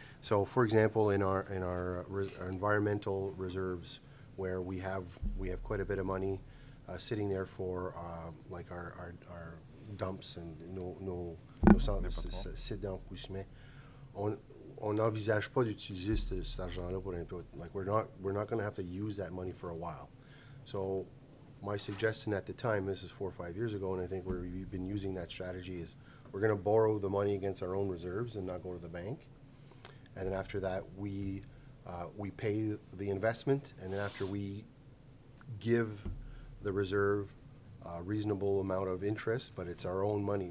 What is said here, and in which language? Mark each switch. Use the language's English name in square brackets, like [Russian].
[English] So for example, in our environmental reserves, where we have quite a bit of money sitting there for like our dumps and [French] nos sites d'enfouissement. On n'envisage pas d'utiliser cet argent-là pour input. [English] Like we're not going to have to use that money for a while. So my suggestion at the time, this is 4 or 5 years ago, and I think we've been using that strategy, is we're going to borrow the money against our own reserves and not go to the bank. And then after that, we pay the investment, and then after we give the reserve a reasonable amount of interest, but it's our own money.